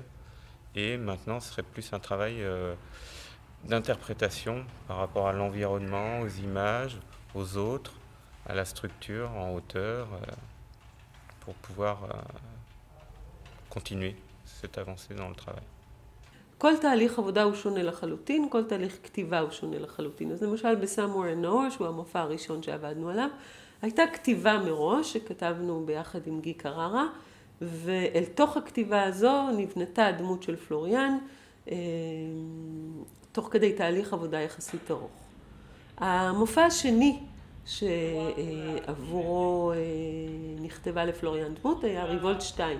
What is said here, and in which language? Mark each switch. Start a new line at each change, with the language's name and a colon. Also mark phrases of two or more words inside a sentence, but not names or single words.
French: Et maintenant, ce serait plus un travail d'interprétation par rapport à l'environnement, aux images, aux autres, à la structure en hauteur, pour pouvoir continuer cette avancée dans le travail.
Hebrew: כל תהליך עבודה הוא שונה לחלוטין, כל תהליך כתיבה הוא שונה לחלוטין. אז למשל ב-Somewhere in Nowhere, שהוא המופע הראשון שעבדנו עליו, הייתה כתיבה מראש שכתבנו ביחד עם גי קררה, ואל תוך הכתיבה הזו נבנתה הדמות של פלוריאן, תוך כדי תהליך עבודה יחסית ארוך. המופע השני שעבורו נכתבה לפלוריאן דמות היה ריבולט 2.